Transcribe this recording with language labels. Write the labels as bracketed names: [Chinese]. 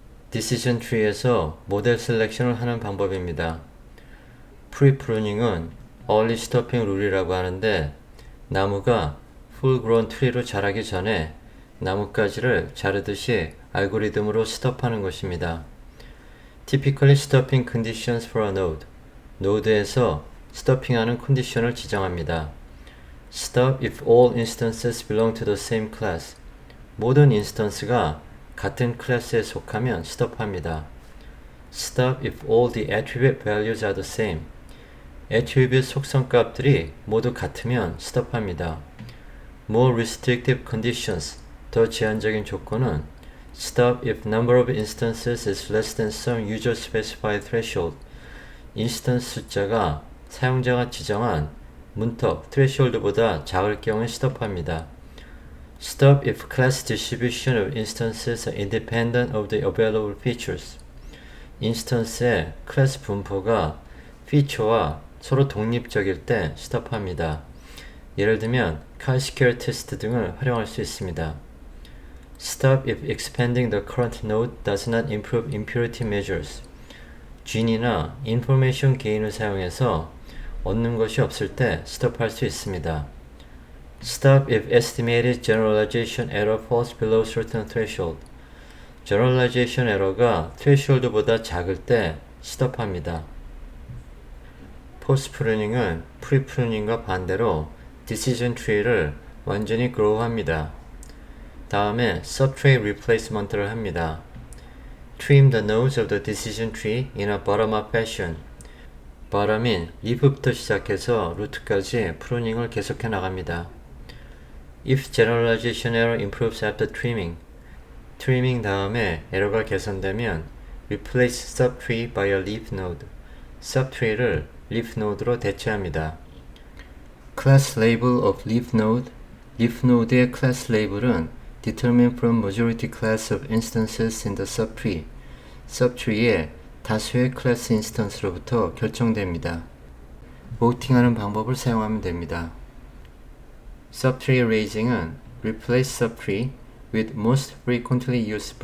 [Korean] decision tree에서 모델 셀렉션을 하는 방법입니다. 프리프루닝은 early stopping 룰이라고 하는데 나무가 full grown tree로 자라기 전에 나뭇가지를 자르듯이 알고리즘으로 스톱하는 것입니다. [English] Typically stopping conditions for a node. [Korean] 노드에서 스토핑하는 컨디션을 지정합니다. [English] Stop if all instances belong to the same class. [Korean] 모든 인스턴스가 같은 클래스에 속하면 스톱합니다. [English] Stop if all the attribute values are the same. [Korean] attribute 속성값들이 모두 같으면 스톱합니다. [English] More restrictive conditions. [Korean] 더 제한적인 조건은 [English] Stop if number of instances is less than some user specified threshold. [Korean] 인스턴스 숫자가 사용자가 지정한 문턱 threshold보다 작을 경우에 스톱합니다. [English] Stop if class distribution of instances are independent of the available features. [Korean] 인스턴스의 클래스 분포가 피처와 서로 독립적일 때 스톱합니다. 예를 들면 칼스퀘어 테스트 등을 활용할 수 있습니다. [English] Stop if expanding the current node does not improve impurity measures. [Korean] 쥔이나 information gain을 사용해서 얻는 것이 없을 때 스톱할 수 있습니다. [English] Stop if estimated generalization error falls below certain threshold. [Korean] generalization error가 threshold보다 작을 때 스톱합니다. post pruning은 pre pruning과 반대로 decision tree를 완전히 grow합니다. 다음에 subtree replacement를 합니다. [English] Trim the nodes of the decision tree in a bottom-up fashion. [Korean] bottom인 leaf부터 시작해서 루트까지 프루닝을 계속해 나갑니다. [English] If generalization error improves after trimming. trimming [Korean] 다음에 에러가 개선되면 [English] replace subtree by a leaf node. [Korean] subtree를 leaf node로 대체합니다. [English] class label of leaf node. leaf node의 class label은 determined from majority class of instances in the subtree. [Korean] subtree의 다수의 클래스 인스턴스로부터 결정됩니다. voting하는 방법을 사용하면 됩니다. [English] subtree raising은 replace subtree with most frequently used branch. [Korean] 가장 빈번하게 사용되는 브랜치를 선택해서